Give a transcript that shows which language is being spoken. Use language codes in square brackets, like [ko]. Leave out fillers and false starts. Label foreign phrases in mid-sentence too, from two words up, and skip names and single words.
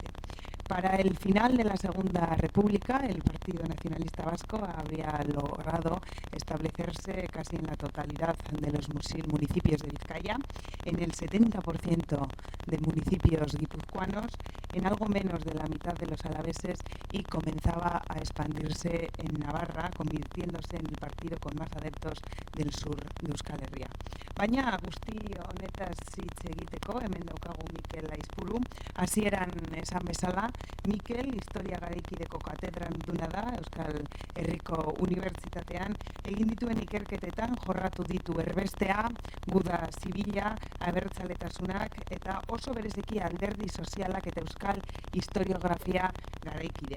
[es] Para el final de la Segunda República, el Partido Nacionalista Vasco habría logrado establecerse casi en la totalidad de los municipios de Vizcaya, en el 70% de municipios guipuzcoanos, en algo menos de la mitad de los alaveses y comenzaba a expandirse en Navarra, convirtiéndose en el partido con más adeptos del sur de Euskal Herria. [eu] Baina guzti honetaz hitz egiteko, hemen daukagu Mikel Aizpuru, hasieran esan bezala, Mikel historia garaikideko katedraduna da Euskal Herriko Unibertsitatean, egin dituen ikerketetan jorratu ditu erbestea, guda zibila, abertzaletasunak eta oso bereziki alderdi sozialak eta euskal historiografia garaikidea.